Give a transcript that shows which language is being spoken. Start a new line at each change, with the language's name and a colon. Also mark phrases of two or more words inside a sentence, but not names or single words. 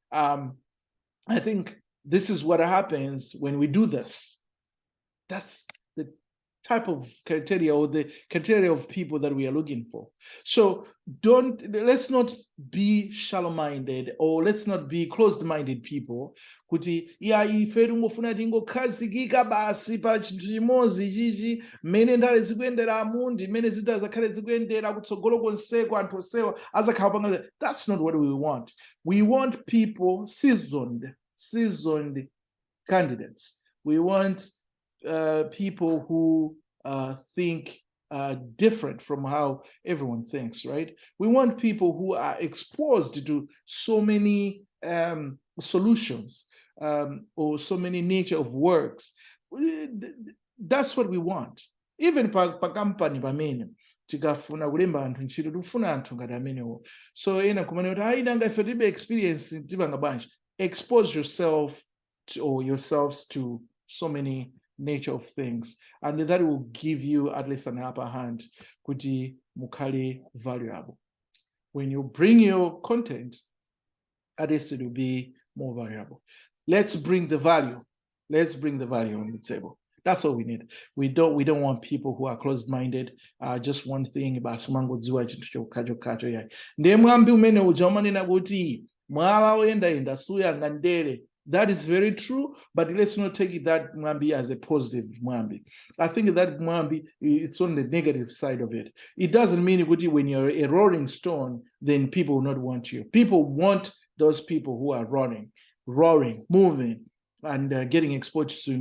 English: I think this is what happens when we do this. That's the type of criteria, or the criteria of people that we are looking for. So let's not be shallow-minded, or let's not be closed-minded people.
Nyanja: Kuti ya ife tungofuna tingokhazikika basi pa chinthu chimodzi chichi, mmene ndale zikuyendera amundi, mmene zita zakhale zikuyendera kutsogolo konseko anthu onsewa azakhala pang'ono.
English: That's not what we want. We want people seasoned candidates. We want people who think different from how everyone thinks, right? We want people who are exposed to so many solutions or so many nature of works. That's what we want.
Nyanja: Even pa company pamene tikafuna kulemba anthu ntchito tikufuna anthu ngati amenewo. So ena kumane kuti hayi nanga ife tibe experience tipanga bwanji.
English: Expose yourself or yourselves to so many nature of things, and that will give you at least an upper hand
Nyanja: kuti mukhale
English: valuable. When you bring your content, at least it will be more valuable. Let's bring the value. Let's bring the value on the table. That's all we need. We don't want people who are closed-minded. Just one thing about
Nyanja: sumangodziwa chinthu chokhacho yayi. Ndiye mwambi umene uja umanena kuti mwala oyendayenda suyanga ndele.
English: That is very true, but let's not take it that mwambi as a positive mwambi. I think that mwambi, it's on the negative side of it. It doesn't mean when you're a rolling stone, then people will not want you. People want those people who are roaring, moving, and getting exposed to.